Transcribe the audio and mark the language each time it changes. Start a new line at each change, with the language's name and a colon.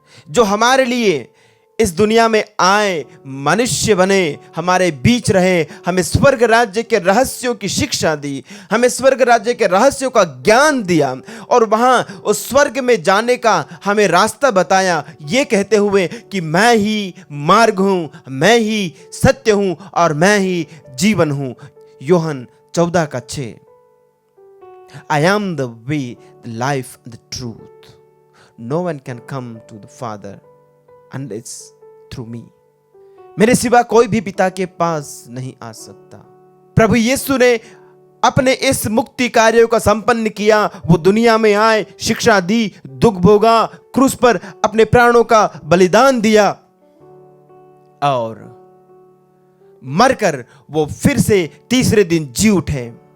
Hindi: जो हमारे लिए इस दुनिया में आए, मनुष्य बने, हमारे बीच रहे, हमें स्वर्ग राज्य के रहस्यों की शिक्षा दी, हमें स्वर्ग राज्य के रहस्यों का ज्ञान दिया और वहां उस स्वर्ग में जाने का हमें रास्ता बताया, ये कहते हुए कि मैं ही मार्ग हूं, मैं ही सत्य हूं और मैं ही जीवन हूं। यूहन्ना 14:6।
English: I am the way, the life, the truth. No one can come to the Father unless through me.
Hindi: मेरे सिवा कोई भी पिता के पास नहीं आ सकता। प्रभु यीशु ने अपने इस मुक्ति कार्यों का संपन्न किया। वो दुनिया में आए, शिक्षा दी, दुख भोगा, क्रूस पर अपने प्राणों का बलिदान दिया और मरकर वो फिर से तीसरे दिन जी उठे।